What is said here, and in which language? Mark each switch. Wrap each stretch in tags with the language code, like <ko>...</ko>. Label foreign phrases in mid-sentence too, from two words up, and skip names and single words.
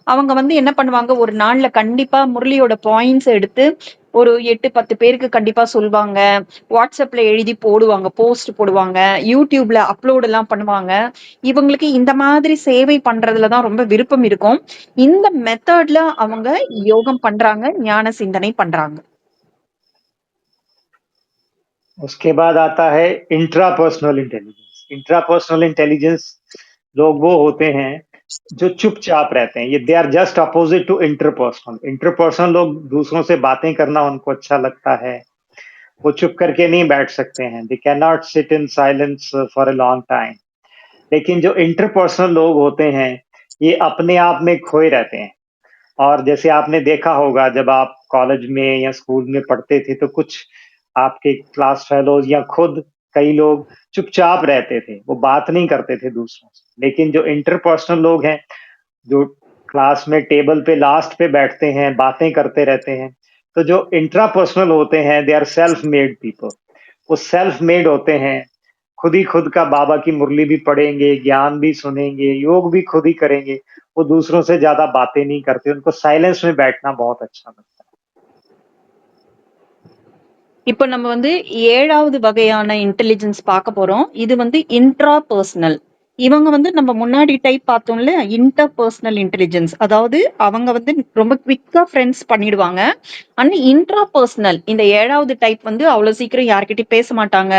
<ta>அவங்க வந்து என்ன பண்ணுவாங்க, ஒரு நாள்ல கண்டிப்பா முரளியோட பாயிண்ட்ஸ் எடுத்து ஒரு 8, 10 பேருக்கு கண்டிப்பா சொல்வாங்க. WhatsAppல எழுதி போடுவாங்க, போஸ்ட் போடுவாங்க. YouTubeல அப்லோட் எல்லாம் பண்ணுவாங்க. இவங்களுக்கு இந்த மாதிரி சேவை பண்றதுல தான் ரொம்ப விருப்பம் இருக்கும். இந்த மெத்தட்ல அவங்க யோகம் பண்றாங்க, ஞான சிந்தனை பண்றாங்க.</ta> <hi>उसके बाद आता है</hi> <en>intrapersonal intelligence. intrapersonal intelligence</en> <hi>लोग वो होते हैं जो चुपचाप रहते हैं। ये</hi> <en>they are just opposite to interpersonal.</en> <hi>इंटरपर्सनल लोग दूसरों से बातें करना उनको अच्छा लगता है। वो चुप करके नहीं बैठ सकते हैं।</hi> <en>they cannot sit in silence for a long time.</en> <hi>लेकिन जो इंटरपर्सनल लोग होते हैं, ये अपने आप में खोए रहते हैं। और जैसे आपने देखा होगा जब आप कॉलेज में या स्कूल में पढ़ते थे तो कुछ आपके</hi> <en>class fellows</en> <hi>या खुद कई लोग चुपचाप रहते थे, वो बात नहीं करते थे दूसरों से। लेकिन जो इंटरपर्सनल लोग हैं, जो क्लास में टेबल पे लास्ट पे बैठते हैं, बातें करते रहते हैं, तो जो इंट्रापर्सनल होते हैं</hi> <en>they are self made people.</en> <hi>वो</hi> <en>self made</en> <hi>होते हैं, खुद ही खुद का बाबा की मुरली भी पढ़ेंगे, ज्ञान भी सुनेंगे, योग भी खुद ही करेंगे। वो दूसरों से ज़्यादा बातें नहीं करते, उनको साइलेंस में बैठना बहुत अच्छा लगता है।</hi> <ta>இப்ப நம்ம வந்து 7வது வகையான இன்டெலிஜென்ஸ் பார்க்க போறோம். இது வந்து</ta> <en>intra personal.</en> <ta>இவங்க வந்து நம்ம முன்னாடி டைப் பார்த்தோம்ல,</ta> <en>inter personal intelligence.</en> <ta>அதாவது அவங்க வந்து ரொம்ப</ta> <en>quick friends</en> <ta>பண்ணிடுவாங்க. ஆனா</ta> <en>intra personal</en> <ta>இந்த 7வது டைப் வந்து அவ்வளவு சீக்கிரம் யார்கிட்டயும் பேச மாட்டாங்க.</ta>